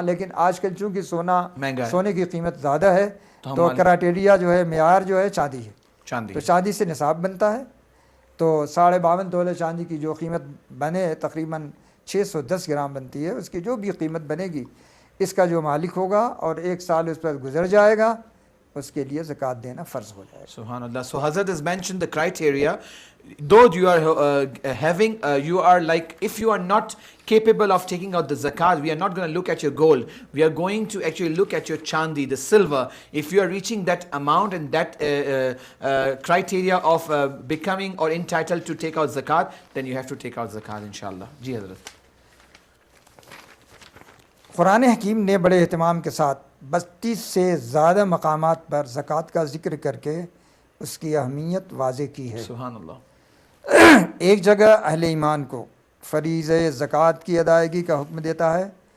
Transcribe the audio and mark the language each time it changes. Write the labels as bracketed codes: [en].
[ur] لیکن آج کل چونکہ سونے کی قیمت زیادہ ہے تو کرائٹیریا جو ہے, معیار جو ہے چاندی ہے. تو چاندی سے نصاب بنتا ہے. تو 52.5 تولہ چاندی کی جو قیمت بنے تقریباً 610 گرام بنتی ہے. اس کی جو بھی قیمت بنے گی اس کا جو مالک ہوگا اور 1 سال اس پر گزر جائے گا اس کے لیے زکوٰۃ دینا فرض ہو جائے. Subhanallah. [en] So Hazrat has mentioned the criteria. Though you are you are like, if you are not capable of taking out the zakat, we are not going to look at your gold. We are going to actually look at your chandi, the silver. If you are reaching that amount and that criteria of becoming or entitled to take out zakat, then you have to take out zakat, inshallah. [ur] Ji Hazrat. قرآن حکیم نے بڑے اہتمام کے ساتھ 32 سے زیادہ مقامات پر زکوٰۃ کا ذکر کر کے اس کی اہمیت واضح کی ہے. سبحان اللہ. ایک جگہ اہل ایمان کو فریضہ زکوٰۃ کی ادائیگی کا حکم دیتا ہے.